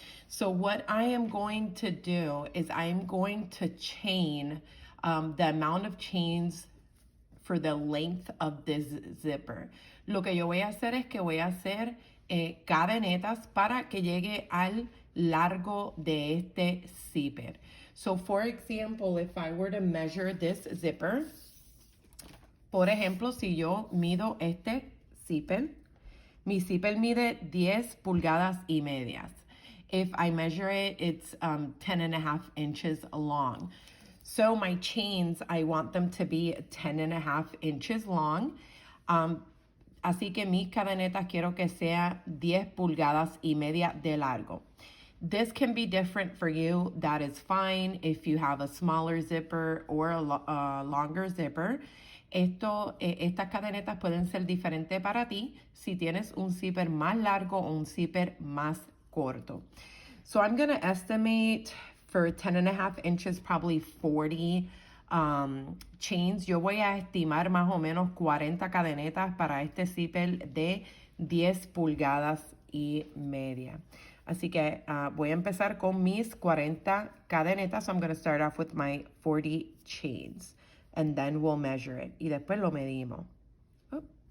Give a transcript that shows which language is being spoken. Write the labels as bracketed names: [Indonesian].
[English] So what I am going to do is I am going to chain the amount of chains for the length of this zipper. [Spanish] Lo que yo voy a hacer es que voy a hacer cadenetas para que llegue al largo de este zipper. [English] So for example, if I were to measure this zipper, [Spanish] por ejemplo, si yo mido este zipper, mi zipper mide 10 pulgadas y medias. [English] If I measure it, it's 10.5 inches long. So my chains, I want them to be 10.5 inches long. [Spanish] Así que mis cadenetas quiero que sea 10 pulgadas y media de largo. [English] This can be different for you. That is fine if you have a smaller zipper or a longer zipper. [Spanish] Estas cadenetas pueden ser diferentes para ti si tienes un zipper más largo o un zipper más corto. [English] So I'm going to estimate for 10.5 inches, probably 40 chains. [Spanish] Yo voy a estimar más o menos 40 cadenetas para este zipper de 10 pulgadas y media. Así que voy a empezar con mis 40 cadenetas. [English] So I'm going to start off with my 40 chains. And then we'll measure it. [Spanish] Y después lo medimos. Oh.